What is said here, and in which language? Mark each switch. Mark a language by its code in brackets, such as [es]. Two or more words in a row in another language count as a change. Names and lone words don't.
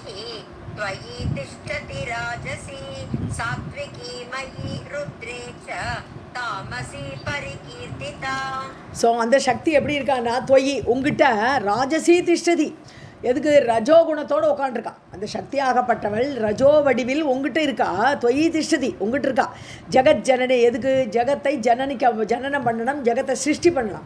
[sa] त्वयि तिष्ठति राजसी सात्विकी मयि रुद्रे च तामसी परिकीर्तिता. [ta] ஸோ அந்த சக்தி எப்படி இருக்கான்னா, துவயி உங்ககிட்ட [sa] राजसी तिष्ठति, [ta] எதுக்கு ரஜோகுணத்தோடு உட்காண்டிருக்கா அந்த சக்தியாகப்பட்டவள், ரஜோ வடிவில் உங்ககிட்ட இருக்கா. [sa] त्वयि तिष्ठति [ta] உங்ககிட்ட இருக்கா. [sa] जगत् जनने, [ta] எதுக்கு ஜெகத்தை ஜனனம் பண்ணணும், ஜெகத்தை சிருஷ்டி பண்ணலாம்.